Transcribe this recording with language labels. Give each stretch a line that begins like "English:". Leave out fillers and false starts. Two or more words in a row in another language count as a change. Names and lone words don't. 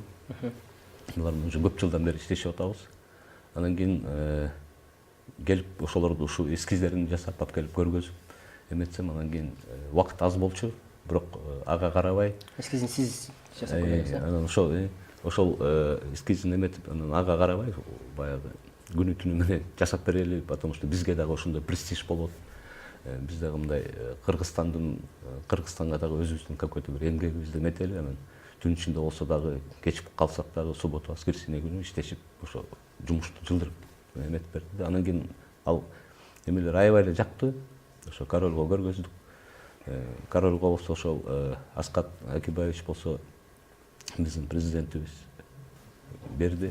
Kyrgyz: Булар менен уже көп жылдан бери иштешип атабыз. Анан кийин келип ошолорду ушу эскиздерин жасап алып келип көргөзүп эметсем, анан кийин убакыт аз болчу, бирок ага карабай Эскизин сиз жасап койдуңуз да? Анан ошол эскизин эметип, анан ага карабай баягы күнү түнү менен жасап берели,
Russian: потому что
Kyrgyz: бизге дагы ошондой престиж болот. Биз дагы мындай Кыргызстанга дагы өзүбүздүн какой-то бир эмгегибизди эметели, анан түн ичинде болсо дагы кечип калсак дагы
Russian: суббота, воскресенье
Kyrgyz: күнү иштешип, ошо жумушту жылдырып эметип берди. Анан кийин ал эмелер аябай эле жакты. Ошо королго көргөздүк. Королго болсо ошол Аскат Акибаевич болсо биздин президентибиз берди.